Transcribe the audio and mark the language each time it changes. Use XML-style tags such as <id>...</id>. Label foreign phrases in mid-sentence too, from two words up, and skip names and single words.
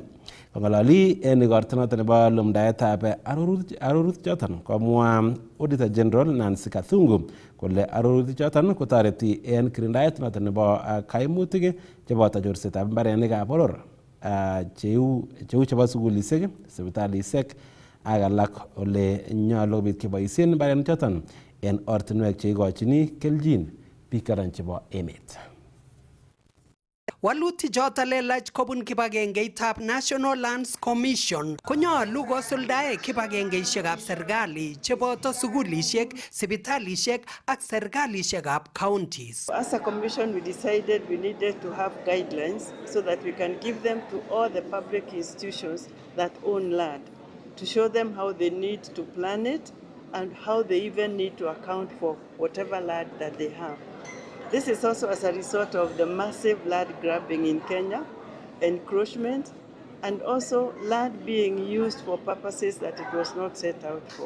<kln>Kong'ololi en igorto noton nebo lumdaetab arorutik choton komwa Auditor General Nancy Kathungu kole arorutik choton kotoreti en kirindaet noton nebo kaimutik cheboto chorsetab mbarenikab boror cheu chebo sugulisiek, sipitalisiek ak alak ole nyolu bit keboisien mbarenik choton en ortinwek cheikochini keljin biik karan chebo emet. Waluti choto lelach kobun kibagengeitab National Lands Commission konyolu kosuldae kibagengeisiekab serikali cheboto sugulisiek, sipitalisiek ak serikalisekab counties.</kln> <en>As a commission, we decided we needed to have guidelines so that we can give them to all the public institutions that own land, to show them how they need to plan it and how they even need to account for whatever land that they have. This is also as a result of the massive land grabbing in Kenya, encroachment, and also land being used for purposes that it was not set out for.</en>